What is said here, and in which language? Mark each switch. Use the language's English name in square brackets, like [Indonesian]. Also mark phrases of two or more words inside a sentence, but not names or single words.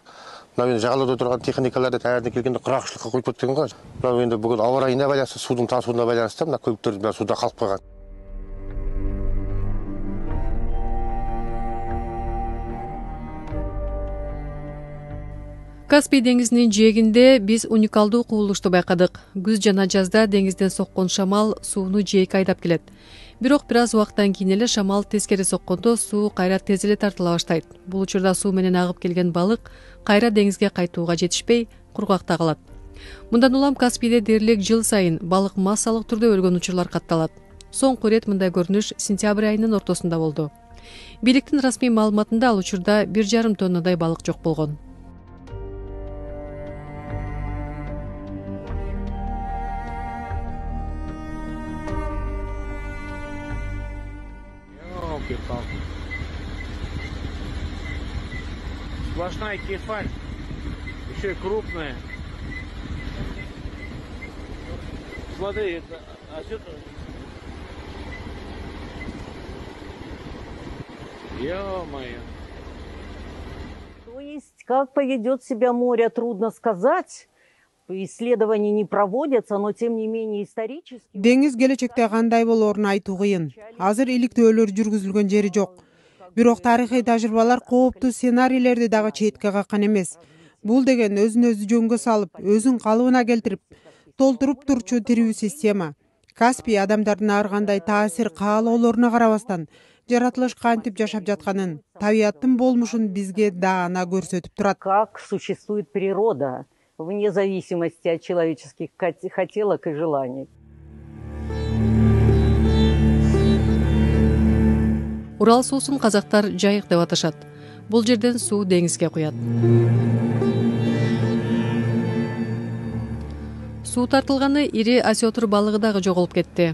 [Kazakh] Енді жағалауда тұрған техникаларды таңертең келгенде құрғақшылыққа қойып өткен ғой. Енді бүгін ауа райына байланысты, судың тасуына байланысты, мына көліктер суда қалып қойған. [Kyrgyz] Каспий деңизинин жээгинде биз уникалдуу кубулушту байкадык. Күз жана жазда деңизден соккон шамал сууну жээкке айдап келет. Бирок бир аз убакыттан кийин эле шамал тескери соккондо суу кайра тез эле тартыла баштайт. Бул учурда суу менен агып келген балык кайра деңизге кайтууга жетишпей, кургакта калат. Мындан улам Каспийде дээрлик жыл сайын балык массалык түрдө өлгөн учурлар катталат. Соңку ирет мындай көрүнүш сентябрь айынын ортосунда болду. Бийликтин расмий маалыматында ал учурда 1,5 тоннадай балык жок болгон. [Russian] Сплошная кефаль, еще и крупная. Смотри, это отсюда. Ё-моё. То есть, как поведет себя море, трудно сказать. Исследования не проводятся, но тем не менее исторически. [Kyrgyz] Деңиз келечекте кандай болорун айтуу кыйын. Азыр иликтөөлөр жүргүзүлгөн жери жок. Бирок тарыхый тажрыйбалар кооптуу сценарийлерди дагы четке каккан эмес. Бул деген өзүн өзү жөнгө салып, өзүн калыбына келтирип, толтуруп турчу тирүү система. Каспий адамдардын ар кандай таасир каалоолоруна карабастан жаратылыш кантип жашап жатканын, табияттын болмушун бизге даана көрсөтүп турат. [Russian] Как существует природа, вне зависимости от человеческих хотелок и желаний. [Kyrgyz] Урал суусун казактар жайык деп аташат. Бул жерден суу деңизге куят. Суу тартылганы ири осетр балыгы дагы жоголуп кетти.